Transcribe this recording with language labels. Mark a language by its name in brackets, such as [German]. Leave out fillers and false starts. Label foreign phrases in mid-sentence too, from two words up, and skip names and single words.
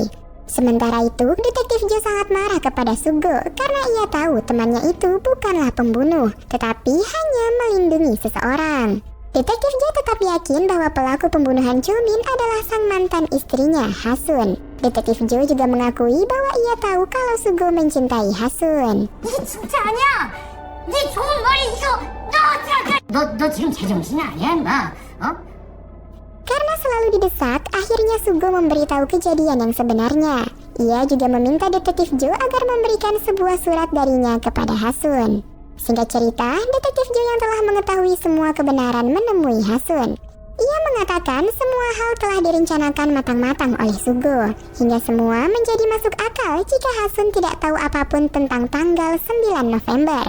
[Indonesian] Sementara itu, Detektif Joe sangat marah kepada Sugo karena ia tahu temannya itu bukanlah pembunuh, tetapi hanya melindungi seseorang. Detektif Joe tetap yakin bahwa pelaku pembunuhan Chulmin adalah sang mantan istrinya, Hasun. Detektif Joe juga mengakui bahwa ia tahu kalau Sugo mencintai Hasun. [Korean] 네 진짜 아니야. 네 좋은 머리 이거 너 어떡해. 너 지금 제정신이 아니야, 임마? 어? [Indonesian] Karena selalu didesak, akhirnya Sugo memberitahu kejadian yang sebenarnya. Ia juga meminta Detektif Joe agar memberikan sebuah surat darinya kepada Hasun. Singkat cerita, Detektif Joe yang telah mengetahui semua kebenaran menemui Hasun. Ia mengatakan semua hal telah direncanakan matang-matang oleh Sugo, hingga semua menjadi masuk akal jika Hasun tidak tahu apapun tentang tanggal 9 November.